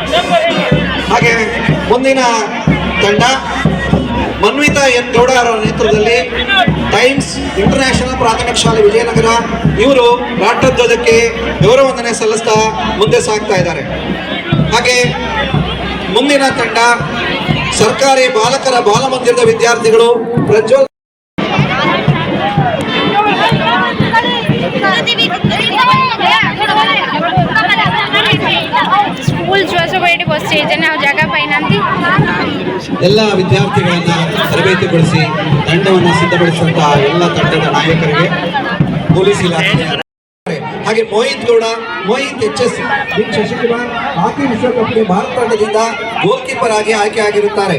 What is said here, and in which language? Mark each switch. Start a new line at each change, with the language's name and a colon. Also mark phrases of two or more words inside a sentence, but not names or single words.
Kannada: ಹಾಗೆ ಮುಂದಿನ ತಂಡ ಮನ್ವಿತಾ N ಗೌಡ ಅವರ ನೇತೃತ್ವದಲ್ಲಿ ಟೈಮ್ಸ್ ಇಂಟರ್ನ್ಯಾಷನಲ್ ಪ್ರಾಥಮಿಕ ಶಾಲೆ ವಿಜಯನಗರ ಇವರು ರಾಷ್ಟ್ರಧ್ವಜಕ್ಕೆ ಗೌರವ ವಂದನೆ ಸಲ್ಲಿಸ್ತಾ ಮುಂದೆ ಸಾಗ್ತಾ ಇದ್ದಾರೆ. ಹಾಗೆ ಮುಂದಿನ ತಂಡ ಸರ್ಕಾರಿ ಬಾಲಕರ ಬಾಲಮಂದಿರದ ವಿದ್ಯಾರ್ಥಿಗಳು ಪ್ರಜ್ವಲ್
Odia: ସ୍କୁଲ ଛୁଆ ସବୁ ଏଇଠି ବସିଯାଇଛନ୍ତି ଆଉ ଜାଗା ପାଇନାହାନ୍ତି.
Kannada: ಎಲ್ಲ ವಿದ್ಯಾರ್ಥಿಗಳನ್ನ ತರಬೇತಿಗೊಳಿಸಿ ತಂಡವನ್ನು ಸಿದ್ಧಪಡಿಸಿದಂತಹ ಎಲ್ಲ ತಂಡದ ನಾಯಕರಿಗೆ ಪೊಲೀಸ್ ಇಲಾಖೆ ಹಾಗೆ ಮೋಹಿತ್ ಗೌಡ ಮೋಹಿತ್ HS ಶಶಿಕುಮಾರ್ ಹಾಕಿ ವಿಶ್ವಕಪ್ಗೆ ಭಾರತ ತಂಡದಿಂದ ಗೋಲ್ ಕೀಪರ್ ಆಗಿ ಆಯ್ಕೆಯಾಗಿರುತ್ತಾರೆ.